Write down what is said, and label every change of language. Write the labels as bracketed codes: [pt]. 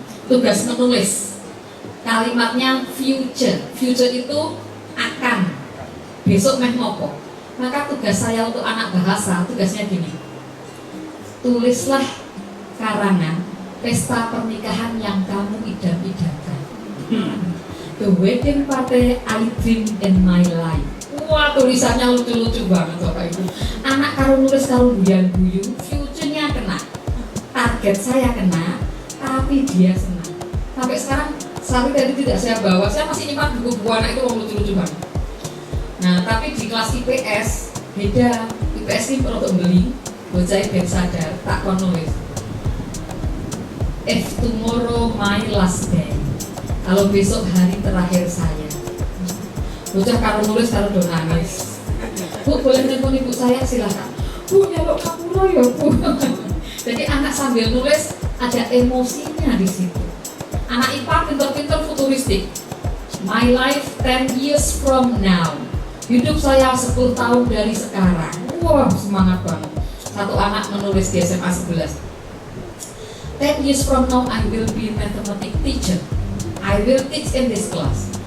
[id] Tugas menulis, kalimatnya future, future itu akan, [jv] besok meh ngopo. [id] Maka tugas saya untuk anak bahasa, tugasnya gini, tulislah karangan pesta pernikahan yang kamu idam-idamkan. [en] The wedding party I dream in my life. [id] Wah, tulisannya lucu-lucu banget Bapak Ibu. [jv] Anak karo nulis karo guyan-guyu, [id] future-nya kena, target saya kena, tapi dia senang. Sampai sekarang, sampai tadi tidak saya bawa, saya masih nyimpan buku-buku anak itu lucu-lucu banget. Nah, tapi di kelas IPS beda. IPS ini perlu untuk beli, [jv] bocah ben sadar, tak kon nulis. [en] If tomorrow my last day, [id] kalau besok hari terakhir saya. [jv] Bocah karo nulis karo do nangis. [id] Bu, boleh nelpon ibu saya, silakan. Bu, [jv] nyelok kapura [id] ya Bu. Jadi anak sambil nulis ada emosinya di situ. Anak IPA pintar-pintar futuristik. [en] My life 10 years from now. [id] Hidup saya 10 tahun dari sekarang. Wah, semangat banget. Satu anak menulis di SMA 11. [en] 10 years from now I will be mathematics teacher. I will teach in this class.